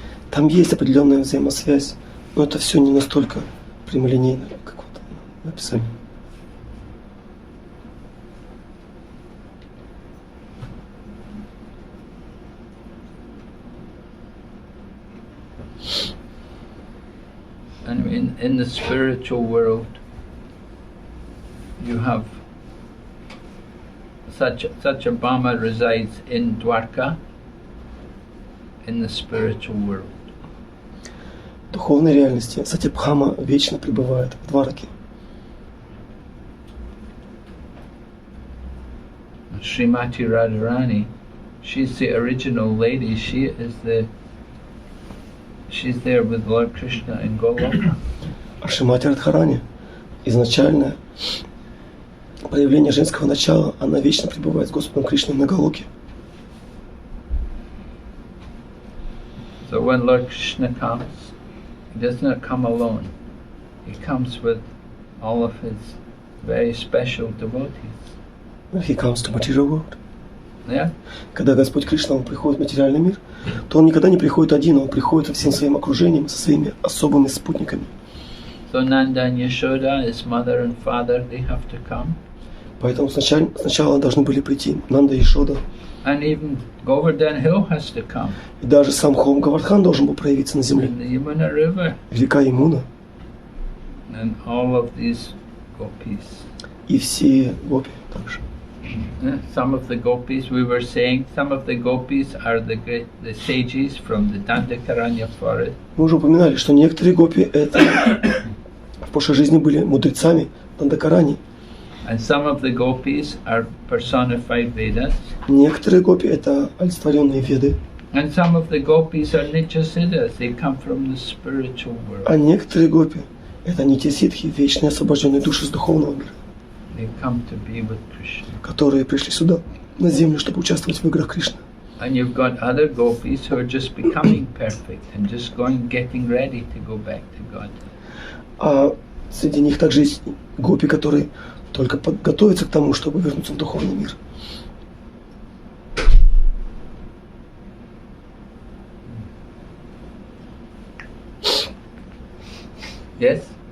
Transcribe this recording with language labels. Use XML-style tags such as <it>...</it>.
<ru>Там есть определенная взаимосвязь, но это все не настолько прямолинейно, как вот написали.</ru> <en>Anyway, in the spiritual world, you have Satyabhama resides in Dwarka, in the spiritual world.</en> <ru>В духовной реальности Сатьябхама вечно пребывает в Двараке.</ru> <en>Srimati Radharani, she's the original lady. She's there with Lord Krishna in Goloka.</en> <ru>А Шримати Радхарани, изначальное проявление женского начала, она вечно пребывает с Господом Кришной на Галоке.</ru> <en>So when Lord Krishna comes, he does not come alone. He comes with all of his very special devotees. When he comes to material world. Yeah?</en> <ru>Когда Господь Кришна, он приходит в материальный мир, то он никогда не приходит один, он приходит со всем своим окружением, со своими особыми спутниками.</ru> <en>So Nanda and Yashoda, his mother and father, they have to come.</en> <ru>Поэтому сначала должны были прийти Нанда и Йашода.</ru> <en>And even Govardhan Hill has to come.</en> <ru>И даже сам холм Гавардхан должен был проявиться на земле.</ru> <en>And the Yamuna River.</en> <ru>Река Ямуна.</ru> <en>And all of these gopis.</en> <ru>И все гопи также.</ru> <en>Some of the gopis, we were saying, some of the gopis are the sages from the Dandakaranya forest.</en> <ru>Мы уже упоминали, что некоторые гопи это в прошлой жизни были мудрецами Дандакарани.</ru> <en>And some of the gopis are personified Vedas.</en> <ru>Некоторые гопи это олицетворенные Веды.</ru> <en>And some of the gopis are Nityasiddhas, they come from the spiritual world.</en> <ru>А некоторые гопи это нитья-сиддхи, вечные освобожденные души с духовного мира.</ru> <en>They come to be with Krishna.</en> <ru>Которые пришли сюда, на землю, чтобы участвовать в играх Кришны.</ru> <en>And you've got other gopis who are just becoming perfect and just getting ready to go back to God.</en> <ru>А среди них также есть гопи, которые только подготовятся к тому, чтобы вернуться в духовный мир.</ru> <en>Yes?</en>